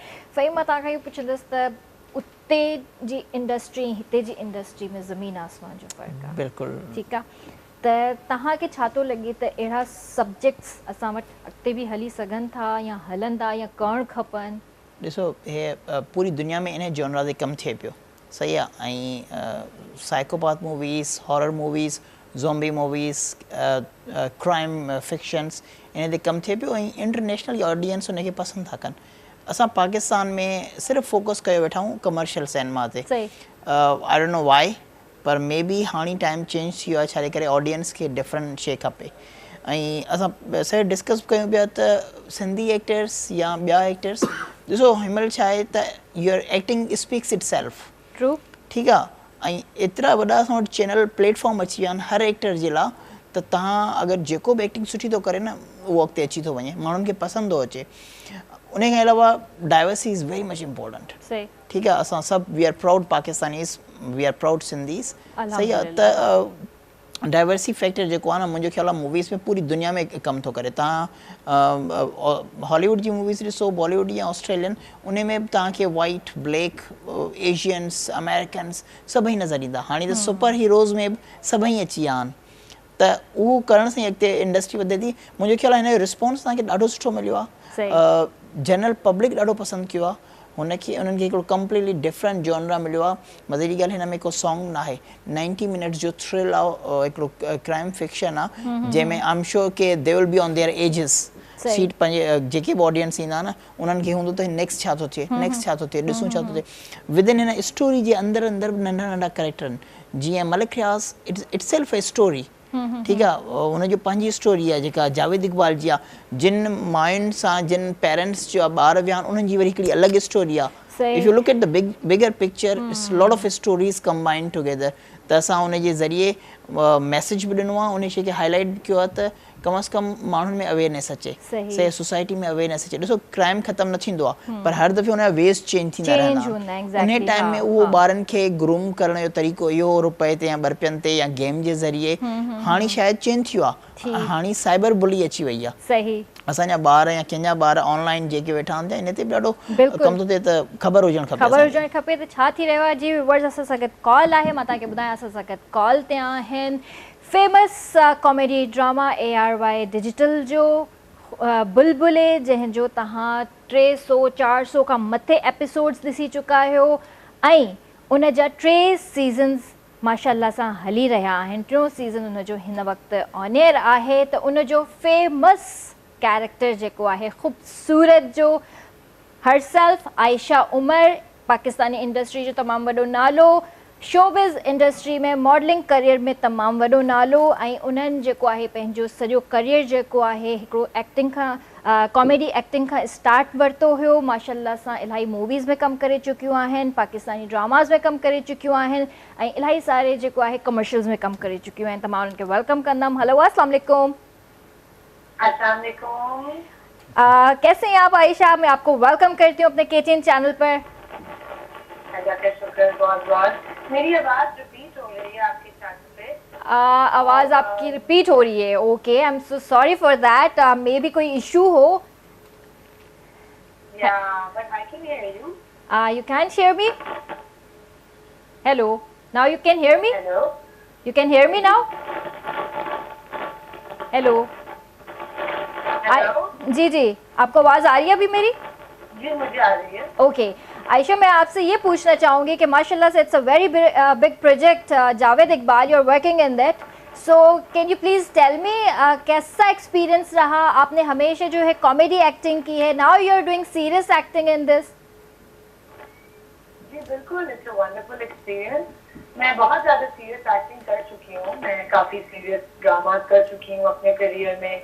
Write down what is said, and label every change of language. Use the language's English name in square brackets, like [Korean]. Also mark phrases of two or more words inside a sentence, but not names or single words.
[Sindhi] फ़हीम, मां तव्हांखां इहो पुछंदसि त उते जी इंडस्ट्री हिते जी इंडस्ट्री में ज़मीन आसमान जो फ़र्क़ु आहे। बिल्कुलु ठीकु आहे, त तव्हांखे छा थो लॻे त अहिड़ा सब्जेक्ट्स असां वटि अॻिते बि हली सघनि था या हलंदा या करणु खपनि? ॾिसो, हे पूरी दुनिया में इन जॉनरा ते कमु थिए पियो, सही आहे। ऐं [English] psychopath movies, horror movies, zombie movies, crime fictions, [Sindhi] इन ते कमु थिए पियो ऐं [English] international audience [Sindhi] उनखे पसंदि था कनि। असां पाकिस्तान में सिर्फ़ु फोकस कयो वेठा आहियूं [English] commercial cinema [Sindhi] ते। [English] I don't know why, [Sindhi] पर [English] may be [Sindhi] हाणे [English] time change [Sindhi] थी वियो आहे, छा करे ऑडियंस खे डिफरेंट शइ खपे। ऐं असां सॼो डिस्कस कयूं पिया त [English] Sindhi actors [Sindhi] या ॿिया एक्टर्स, ॾिसो हिनमहिल छा आहे त [English] your acting speaks it self. [Sindhi] ट्रू, ठीकु आहे। ऐं एतिरा वॾा असां वटि [English] channel platform [Sindhi] अची विया आहिनि हर एक्टर जे लाइ, त तव्हां अगरि जेको बि एक्टिंग सुठी थो करे न, उहो अॻिते अची थो वञे, माण्हुनि खे पसंदि थो अचे। उन खां अलावा [English] diversity is very much important. [Sindhi] ठीकु आहे, असां सभु [English] we are proud Pakistanis, we are proud Sindhis, [Sindhi] सही आहे। त [English] diversity factor [Sindhi] जेको आहे न, मुंहिंजो ख़्यालु आहे मूवीज़ में पूरी दुनिया में कमु थो करे। तव्हां हॉलीवुड जी मूवीज़ ॾिसो, बॉलीवुड या ऑस्ट्रेलियन, उन में बि तव्हांखे [English] white, black, Asians, Americans [Sindhi] सभई नज़र ईंदा। हाणे त [English] super heroes [Sindhi] में बि सभई अची विया आहिनि, त उहो करण सां अॻिते इंडस्ट्री वधे थी। मुंहिंजो ख़्यालु आहे हिन जो रिस्पॉन्स तव्हांखे ॾाढो सुठो मिलियो आहे। [English] general public [Sindhi] ॾाढो पसंदि कयो आहे उन्हनि खे हिकिड़ो [English] completely different genre [Sindhi] मिलियो आहे। मज़े जी ॻाल्हि, हिन में को सॉन्ग न आहे, 90 मिनट्स जो थ्रिल आहे, हिकिड़ो [English] crime fiction [Sindhi] आहे, जंहिंमें [English] I am sure [Sindhi] के [English] they will be on their edges seat. [Sindhi] पंहिंजे जेके बि ऑडियंस ईंदा न, उन्हनि खे हूंदो त नेक्स्ट छा थो थिए, नेक्स्ट छा थो थिए, ॾिसूं छा थो थिए। विदिन हिन स्टोरी जे अंदरि अंदरि नंढा नंढा कैरेक्टर आहिनि, जीअं मलिक रियाज़ [English] it self a story. [Sindhi] ठीकु आहे, हुनजो पंहिंजी स्टोरी आहे जेका जावेद इक़बाल जी आहे। जिन माइंड सां, जिन पेरेंट्स जो ॿार विया आहिनि, उन्हनि जी वरी हिकिड़ी अलॻि स्टोरी आहे। [English] if you look at the bigger picture, it's lot of stories combined together. [Sindhi] त असां उन जे ज़रिए मैसेज बि ॾिनो आहे, उन शइ खे हाईलाइट कयो आहे त कम अज़ कम माण्हुनि में अवेयरनेस अचे, सही सोसाइटी में अवेयरनेस अचे। ॾिसो, क्राइम ख़तमु न थींदो आहे, पर हर दफ़े हुनजा वेज़ चेंज थींदा रहंदा आहिनि। उन टाइम में उहो ॿारनि खे ग्रूम करण जो तरीक़ो इहो रुपए ते या ॿ ते या गेम जे ज़रिए हाणे शायदि चेंज थियो आहे। हाणे साइबर बुली अची वई आहे। असांजा ॿार या कंहिंजा ॿार ऑनलाइन जेके वेठा हूंदा, इन ते बि ॾाढो कमु थो थिए, त ख़बर हुजणु खपे त छा थी रहियो आहे। जी व्यूअर्स, असां सां गॾु कॉल आहे, मां तव्हांखे ॿुधायां असां सां गॾु कॉल ते आहिनि फेमस [English] comedy drama [Sindhi] ARY डिजिटल जो बुलबुले, जंहिंजो तव्हां 300-400 खां मथे एपिसोड्स ॾिसी चुका आहियो ऐं उन जा 3 सीज़न्स माशाअल्लाह सां हली रहिया आहिनि। 3 सीज़न उनजो हिन वक़्तु [English] on air [Sindhi] आहे। त उनजो फेमस कैरेक्टर जेको आहे, ख़ूबसूरत जो हरसेल्फ आयशा उमर, पाकिस्तानी इंडस्ट्री जो तमामु वॾो नालो, [English] showbiz industry [Sindhi] में [English] modeling career [Sindhi] में तमामु वॾो नालो, ऐं उन्हनि जेको आहे पंहिंजो सॼो करियर जेको आहे हिकिड़ो एक्टिंग खां, [English] comedy acting [Sindhi] खां स्टार्ट वरितो हुयो। माशाअल्लाह सां इलाही मूवीज़ में कमु करे चुकियूं आहिनि, [English] Pakistani dramas [Sindhi] में कमु करे चुकियूं आहिनि ऐं इलाही सारे जेको आहे कमर्शियल्स में कमु करे चुकियूं आहिनि। त मां उन्हनि खे वेलकम कंदमि। [Hindi] हेलो, [Arabic] السلام عليكم. [Hindi] कैसे हैं आप आयशा? मैं आपको वेलकम करती हूँ अपने KTN चैनल पर। मेरी आवाज रिपीट हो रही है आपके चैनल पे? आवाज आपकी रिपीट हो रही है। [English] okay, I am so sorry for that. may be [Hindi] कोई इशू हो। [English] but I can hear you. You can't hear me? Hello, now you can hear me? Hello, you can hear me now? Hello. [Hindi] जी जी, आपको आवाज आ रही है अभी मेरी? जी, मुझे आ रही है। ओके आयशा, मैं आपसे ये पूछना चाहूँगी कि माशाल्लाह से [English] it's a very big project, [Hindi] जावेद इकबाल, [English] you are working in that, so can you please tell me [Hindi] कैसा एक्सपीरियंस रहा? आपने हमेशा जो है [English] comedy acting [Hindi] की है, [English] now you are doing serious acting in this. [Hindi] जी बिल्कुल, [English] it's a wonderful experience. [Hindi] मैं बहुत ज़्यादा [English] serious acting [Hindi] कर चुकी हूँ, मैं काफ़ी [English] serious drama [Hindi] कर चुकी हूँ अपने करियर में।